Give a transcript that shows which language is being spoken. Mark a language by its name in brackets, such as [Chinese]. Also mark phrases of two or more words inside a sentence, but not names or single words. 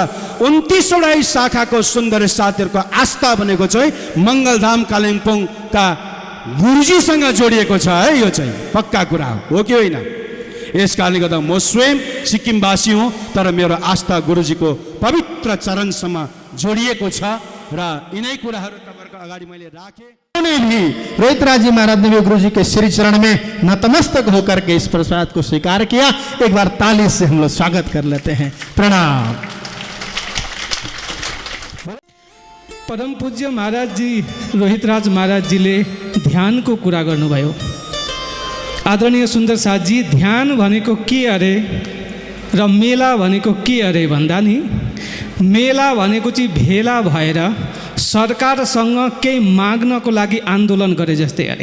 [Nepali] 29वटा शाखाको सुन्दर साथीहरूको आस्था भनेको चाहिँ मङ्गलधाम कालिम्पोङका गुरुजीसँग जोडिएको छ है। यो चाहिँ पक्का कुरा हो कि होइन? यस कारणले गर्दा म स्वयं सिक्किमवासी हुँ, तर मेरो आस्था गुरुजीको पवित्र चरणसम्म जोडिएको छ र यिनै कुराहरू तपाईँहरूको अगाडि मैले राखेँ। [Hindi] भी रोहित राज जी महाराज ने भी गुरु जी के श्री चरण में नतमस्तक होकर के इस प्रसाद को स्वीकार किया। एक बार ताली से हम लोग स्वागत कर लेते हैं। प्रणाम। [Nepali] परम पूज्य महाराज जी रोहित राज महाराज जीले ध्यान को कुरा गर्नुभयो। आदरणीय सुन्दर साथजी, ध्यान भनेको के अरे र मेला भनेको के अरे भन्दा नि, मेला भनेको चाहिँ भेला भएर सरकारसँग केही माग्नको लागि आन्दोलन गरे जस्तै अरे।